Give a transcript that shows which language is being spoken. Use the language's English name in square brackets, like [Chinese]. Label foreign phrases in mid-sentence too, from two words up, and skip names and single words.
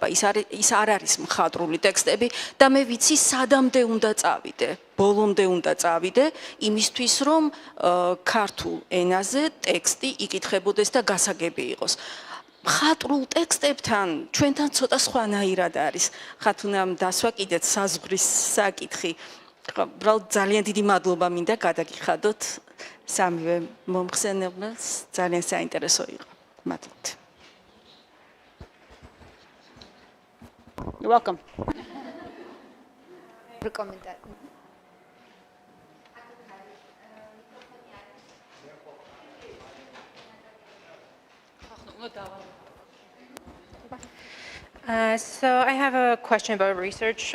[Georgian] ის არ არის მხატვრული ტექსტები და მე ვიცი სადამდე უნდა წავიდე, ბოლომდე უნდა წავიდე, იმისთვის რომ ქართულ ენაზე ტექსტი იკითხებოდეს და გასაგები იყოს. მხატვრულ ტექსტებთან ჩვენთან ცოტა სხვანაირად არის. ხათუნამ დასვა კიდეც საზღვრის საკითხი. უბრალოდ ძალიან დიდი მადლობა მინდა გადაგიხადოთ სამივე მომხსენებელს, ძალიან საინტერესო იყო. [English] You're welcome. So I have a question about research.